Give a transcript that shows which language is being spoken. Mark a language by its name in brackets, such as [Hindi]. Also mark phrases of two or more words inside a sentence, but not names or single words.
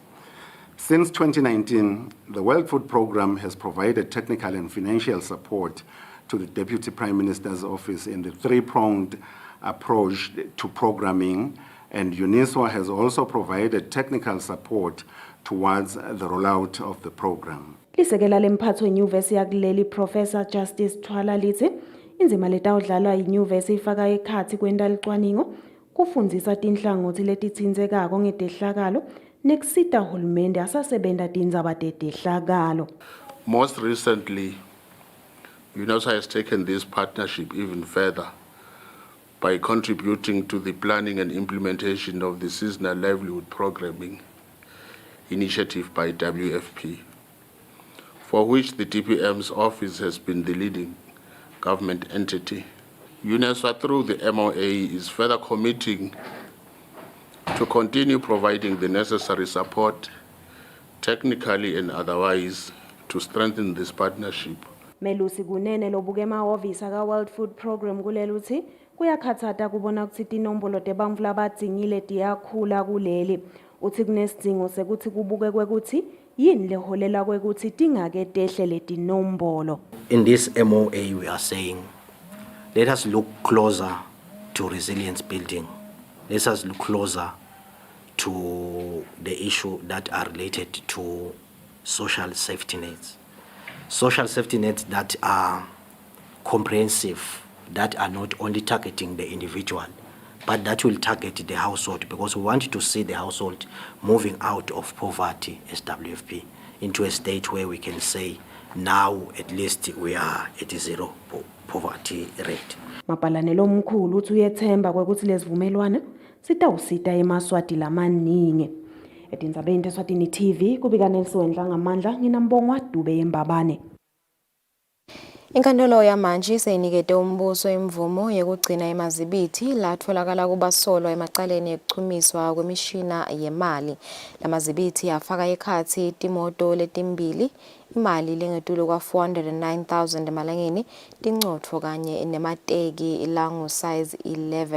[English] Since 2019, the World Food Programme has provided technical and financial support to the Deputy Prime Minister's office in the three-pronged approach to programming, and UNISWA has also provided technical support towards the rollout of the program. [Swati] Lisekela lemphatho yenyuvesi yakuleli Professor Justice Thwala lithi inzima letawudlalwa yinyuvesi ifaka ekhathi kwendalicwaningo kufundzisa tinhlangothi letitsindzekako ngetehlakalo nekusita hulumende asasebenta tindzaba tetehlakalo. [English] Most recently, UNISWA has taken this partnership even further by contributing to the planning and implementation of the seasonal livelihood programming initiative by WFP, for which the DPM's office has been the leading government entity. UNISWA, through the MOA, is further committing to continue providing the necessary support, technically and otherwise, to strengthen this partnership. [Swati] Melusi kunene lobuke emahhovisi aka World Food Programme kuleli uthi kuyakhathata kubona ukuthi tinombolo tebantfu labadzingile tiyakhula kuleli. Uthi kunesidingo sekuthi kubuke kwekuthi yini leholela kwekuthi tingake tehle letinombolo. [English] In this MOA we are saying, let us look closer to resilience building. Let us look closer to the issue that are related to social safety nets. Social safety nets that are comprehensive, that are not only targeting the individual, but that will target the household, because we want to see the household moving out of poverty as WFP into a state where we can say now at least we are at a zero poverty rate. [Swati] Mapalanelo omkhulu uthi uyethemba kwekuthi lezivumelwano sitawusita emaswati lamaningi. Etindzabeni teSwatini TV kubika Nelson Dlangamandla nginambongwa Dube yembabane. Inkantolo yamanje seyinikete umbuso imvumo yokugcina emazibithi latholakala kubasolwa emacaleni ekuchumiswa kwemishina yemali. Lamazibithi afaka ekhathi timoto letimbili, imali lengetulo kwa 409,000 emalangeni, tingcotfo kanye nemateki langu size 11.